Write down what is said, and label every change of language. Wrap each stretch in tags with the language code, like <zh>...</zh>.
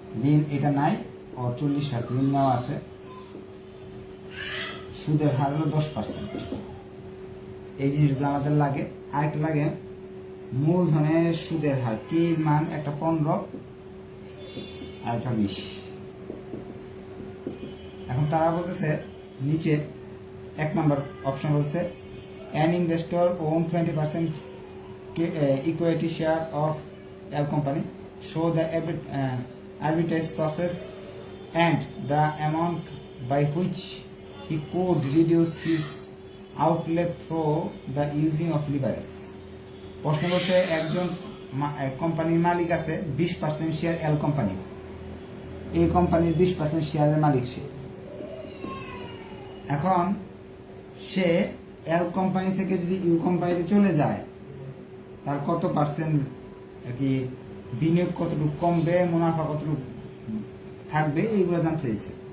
<bn>ঋণ এটা নাই, ও 40 লাখ ঋণ নেওয়া আছে। সুদের হার হলো 10%। এই জিনিসগুলো আমাদের লাগে। আরেকটা লাগে মূলধনের সুদের হার, কি মান, একটা 15 আর একটা 20। এখন তারা বলতেছে নিচে 1 নম্বর অপশন বলছে</bn> <en>an investor own 20% equity share of L company, show the arbitrage process and the amount by which he could reduce his outlay through the using of leverage.</en> <bn>প্রশ্ন বলছে একজন কোম্পানির মালিক আছে, 20% শেয়ার এল কোম্পানি, এই কোম্পানির 20% শেয়ারের মালিক সে। এখন সে এল কোম্পানি থেকে যদি ইউ কোম্পানিতে চলে যায়, তার কত পার্সেন্ট আর কি বিনিয়োগ, কতটুকু কমবে, মুনাফা কতটুকু থাকবে, এইগুলো জানতে চাইছে।</bn>